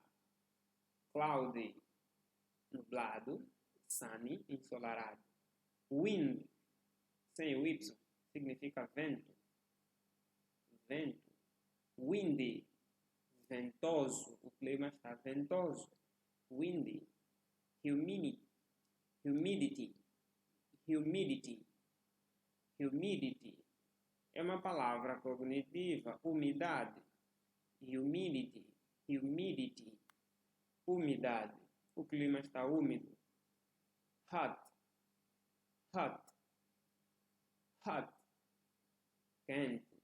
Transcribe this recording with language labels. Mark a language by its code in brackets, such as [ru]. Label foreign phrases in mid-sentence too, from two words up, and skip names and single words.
[pt] Cloudy, nublado. Sunny, ensolarado. Wind, sem o Y, significa vento. Vento. Windy, ventoso. O clima está ventoso. [en] Windy. Humidity. Humidity. Humidity. Humidity. [pt] É uma palavra cognitiva. Umidade. [en] Humidity. Humidity. [pt] Umidade. O clima está úmido. [en] Hot. Hot. Hot. Quente.